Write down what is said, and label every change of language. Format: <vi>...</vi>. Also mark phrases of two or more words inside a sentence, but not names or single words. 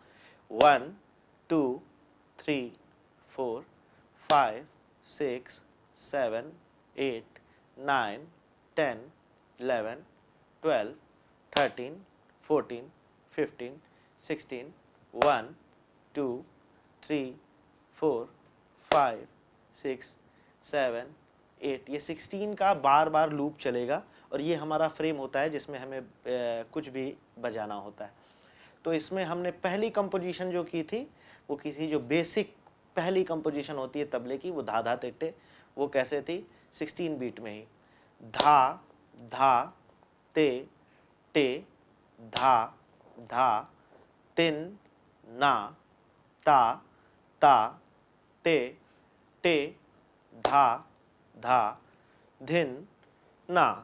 <hi>1 2 3 4 5 6 7 8 9 10 11 12 13 14 15 16 1 2 3 4 5 6 7 8, ये 16 का बार बार लूप चलेगा और ये हमारा फ्रेम होता है जिसमें हमें कुछ भी बजाना होता है। तो इसमें हमने पहली कंपोजिशन जो की थी वो की थी, जो बेसिक पहली कंपोजिशन होती है तबले की, वो धा धा तेटे। वो कैसे थी? 16 बीट में ही। धा धा ते टे धा धा तिन ना ता ता ते टे धा धा धिन ना।</hi>